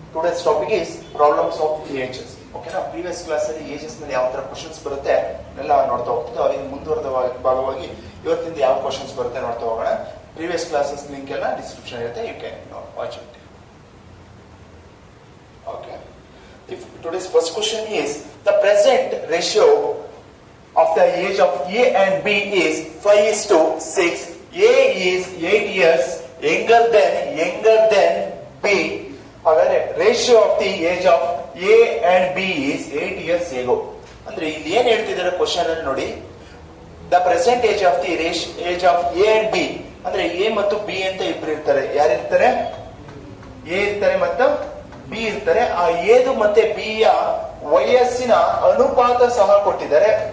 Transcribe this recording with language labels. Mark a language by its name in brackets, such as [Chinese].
[English] Today's topic is problems of ages. [Kannada] Okay, na previous class ಅಲ್ಲಿ ages ಮೇಲೆ ಯಾವ ತರ ಕ್ವಶನ್ಸ್ ಬರುತ್ತೆ ಎಲ್ಲ ನೋಡ್ತಾ ಹೋಗ್ತಾ ಇನ್ನು ಮುಂದುವರೆದ ಭಾಗವಾಗಿ ಇವತ್ತಿಂದ ಯಾವ ಕ್ವಶನ್ಸ್ ಬರುತ್ತೆ ನೋಡ್ತಾ ಹೋಗೋಣ. ಪ್ರೀವಿಯಸ್ ಕ್ಲಾಸಸ್ ಲಿಂಕ್ ಎಲ್ಲ ಡಿಸ್ಕ್ರಿಪ್ಷನ್ ಇರುತ್ತೆ, [English] You can watch it. Okay. If today's first question is the present ratio of the age of A and B is 5:6. A is 8 years younger than B. However, ratio of the age of A and B is 8 years ago. [Kannada] ಅಂದ್ರೆ ಇಲ್ಲಿ ಏನ್ ಹೇಳ್ತಿದ್ದಾರೆ question ಅಲ್ಲಿ ನೋಡಿ, [English] the present age of the age of A and B [Kannada] ಅಂದ್ರೆ A ಮತ್ತು B ಅಂತ ಇಬ್ರು ಇರ್ತಾರೆ. ಯಾರಿರ್ತಾರೆ? ಎ ಇರ್ತಾರೆ ಮತ್ತು ಬಿ ಇರ್ತಾರೆ. ಆ ಎದು ಮತ್ತೆ ಬಿ ಯ ವಯಸ್ಸಿನ ಅನುಪಾತ ಸಹ ಕೊಟ್ಟಿದ್ದಾರೆ.